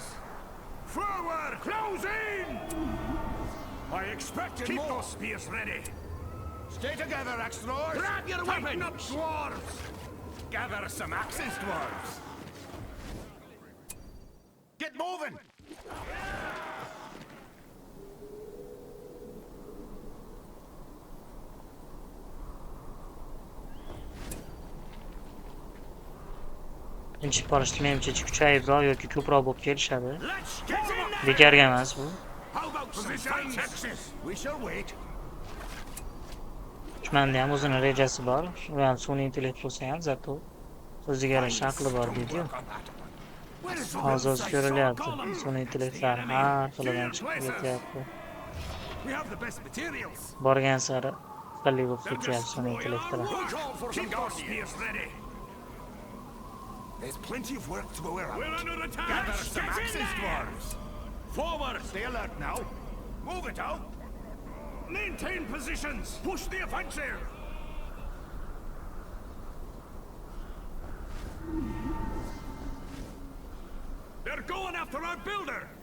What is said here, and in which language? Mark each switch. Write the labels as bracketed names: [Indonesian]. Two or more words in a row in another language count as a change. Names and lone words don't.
[English] Forward! Close in! I expected Keep more. Those spears ready. Stay together, axe throwers! Grab your weapons! Up, dwarves! Gather some axes, dwarves! Get moving! [Uzbek] Birinchi parishda menimcha kuchayibroq yoki ko'proq bo'lib kelishadi. [English] Let's get in there! [Uzbek] Bekarga emas bu. [English] How about some fighting? We shall wait. [Uzbek] Dushmanda ham o'zini rejasi bor. U ham sun'iy intellekt bo'lsa ham zato o'ziga yarasha aqli bor deydi-yu. Hozir o'zi ko'rilyapti. Sun'iy intellektlar har xilidan chiqib ketyapti. [English] We have the best materials. [Uzbek] Borgan sari aqlli bo'lib [English] They'll [Uzbek] ketyapti sun'iy [English] destroy our [Uzbek] intellektlar. [English] world. Keep those spears ready. There's plenty of work to go around. We're under attack. Gather Let's some get in axes, there. dwarves. Forward. Stay alert now. Move it out. Maintain positions. Push the offensive. They're going after our builder.